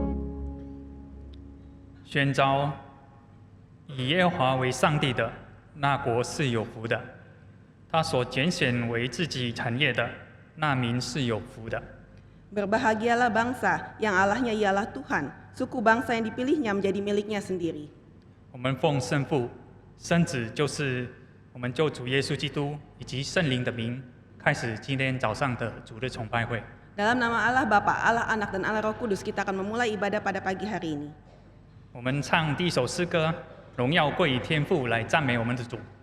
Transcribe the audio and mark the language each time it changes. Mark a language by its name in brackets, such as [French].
[Chinese] "宣召以耶和华为上帝的，那国是有福的；他所拣选为自己产业的，那民是有福的。" [Indonesian] Berbahagialah bangsa yang Allahnya ialah Tuhan, suku bangsa yang dipilihnya menjadi miliknya sendiri. [Chinese] 我们奉圣父、圣子，就是我们救主耶稣基督以及圣灵的名，开始今天早上的主日崇拜会。 [Indonesian] Dalam nama Allah Bapa, Allah Anak, dan Allah Roh Kudus, kita akan memulai ibadah pada pagi hari ini. [Chinese] 我们唱第一首诗歌，荣耀归于天父，来赞美我们的主。